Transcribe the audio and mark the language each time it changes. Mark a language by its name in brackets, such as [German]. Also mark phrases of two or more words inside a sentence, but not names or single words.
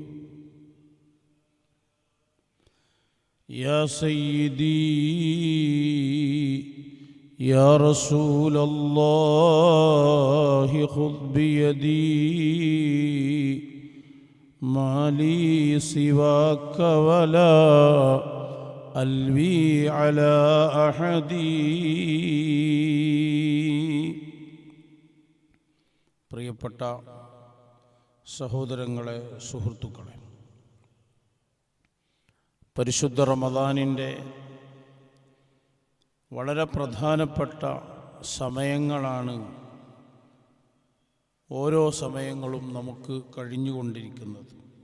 [Arabic] يا سيدي يا رسول الله خذ بيدي ما لي سواك ولا ألوي على أحد. [Malayalam] പ്രിയപ്പെട്ട സഹോദരങ്ങളെ, സുഹൃത്തുക്കളെ, പരിശുദ്ധ റമദാനിൻ്റെ വളരെ പ്രധാനപ്പെട്ട സമയങ്ങളാണ് ഓരോ സമയങ്ങളും നമുക്ക് കഴിഞ്ഞുകൊണ്ടിരിക്കുന്നത്.